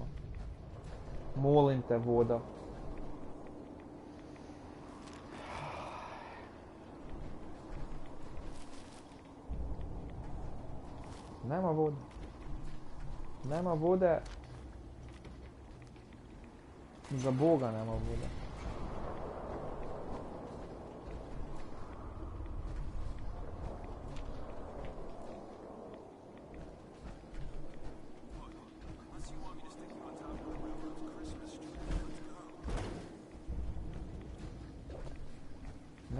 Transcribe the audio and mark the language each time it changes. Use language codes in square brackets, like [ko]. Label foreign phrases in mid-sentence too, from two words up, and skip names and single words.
[bs] Molim te, voda. Nema vode. Nema vode. Za Boga nema vode. [en] Unless you want me to stick you on top of the railroad's Christmas tree, let's go.